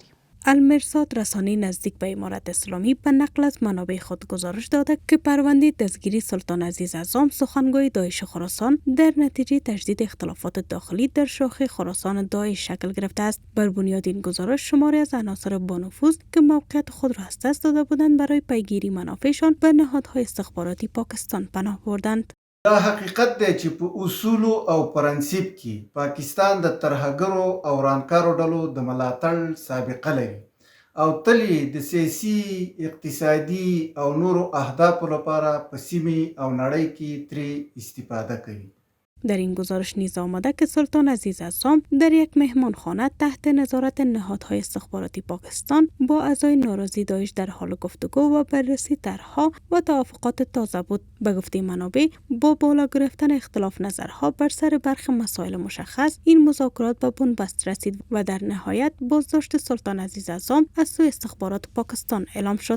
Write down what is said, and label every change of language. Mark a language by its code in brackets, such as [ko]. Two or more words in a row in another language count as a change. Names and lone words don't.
[fa] المرصاد رسانه نزدیک به امارت اسلامی به نقل از منابع خود گزارش داده که پرونده دستگیری سلطان عزیز اعظام سخنگوی داعش خراسان در نتیجه تجدید اختلافات داخلی در شاخه خراسان داعش شکل گرفته است. بر بنیاد این گزارش شماری از عناصر با نفوذ که موقعیت خود را از دست داده بودند برای پیگیری منافعشان به نهادهای استخباراتی پاکستان پناه بردند. [ps] دا حقیقت دی چې په اصولو او پرنسیپ کې پاکستان د ترهګرو او ورانکارو ډلو د ملاتړ سابقه لري او تل یې د سیاسي، اقتصادي او نورو اهدافو لپاره په سیمې او نړۍ کې ترې استفاده کوي. [fa] در این گزارش نیز آمده که سلطان عزیز عصام در یک مهمانخانه تحت نظارت نهادهای استخباراتی پاکستان با اعضای ناراضی داعش در حال گفتگو و بررسی طرحها و توافقات تازه بود. به گفته منابع، با بالا گرفتن اختلاف نظرها بر سر برخی مسائل مشخص، این مذاکرات به بنبست رسید و در نهایت بازداشت سلطان عزیز عصام از سوی استخبارات پاکستان اعلام شد.